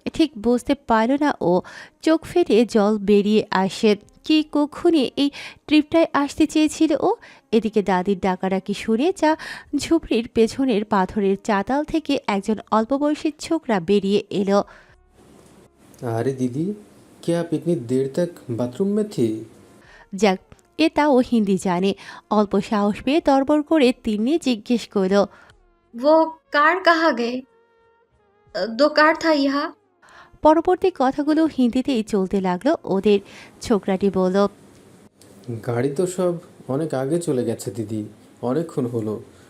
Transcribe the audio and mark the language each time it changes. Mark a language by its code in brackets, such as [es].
[bn] ঠিক বুঝতে পারল না ও। চোখ ফেটে জল বেরিয়ে আসে। কি কক্ষণে এই ট্রিপটায় আসতে চেয়েছিল ও? এদিকে দাদির ডাকাডাকি শুনে চা ঝুপড়ির পেছনের পাথরের চাতাল থেকে একজন অল্প বয়সী ছোকরা বেরিয়ে এলো। [hi] अरे दीदी, क्या आप इतनी देर तक बाथरूम में थी? [bn] যাক, এটাও হিন্দি জানে। অল্প সাহস পেয়ে তরবর করে তিনি জিজ্ঞেস করল। [hi] वो कार कहाँ गए? दो कार था यहाँ। [bn] পরবর্তী কথাগুলো হিন্দিতেই চলতে লাগলো ওদের। ছোকরাটি বলল। গাড়ি তো সব অনেক আগে চলে গেছে দিদি, অনেকক্ষণ হলো।